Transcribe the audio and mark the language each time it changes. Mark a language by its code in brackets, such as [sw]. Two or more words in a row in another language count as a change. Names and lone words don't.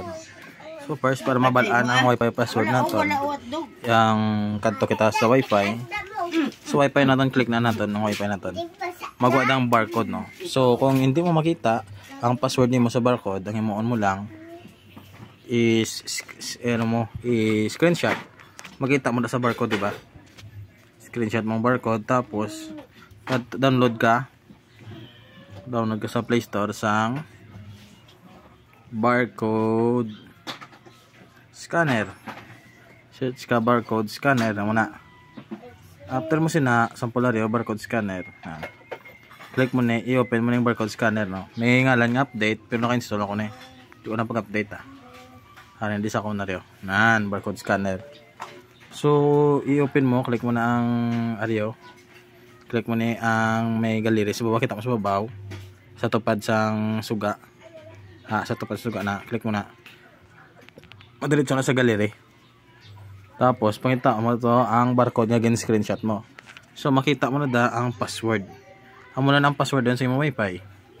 [hil] So first, para mabalaan ang wifi password naton, yung kadto kita sa wifi. So wifi naton, click na naton ang wifi naton. Magwa ang barcode, no. So kung hindi mo makita ang password nimo sa barcode, ang himuon mo lang is screenshot. Makita mo na sa barcode, di ba? Screenshot mo ang barcode, tapos download ka sa Play Store sang [en] barcode scanner. [hil] Search ka [en] barcode scanner [hil] na muna. After mo sina sampulary o [en] barcode scanner, [hil] click mo na, i-open mo na yung barcode scanner, no. May ngalan nga update, pero naka-install ako na. Hindi ko na pag-update, hindi sa ako na rin. [en] Barcode scanner. [hil] So i-open mo, click mo na ang aryo. Click mo na ang may gallery. Sa baba, kita mo sa babaw. Sa tupad sang suga. Sa tupad suga na. Click mo na. Madiretso na sa gallery. Tapos, pangita mo to ang barcode nga screenshot mo. So, makita mo na ang password. Amo na ang password doon sa imong wifi.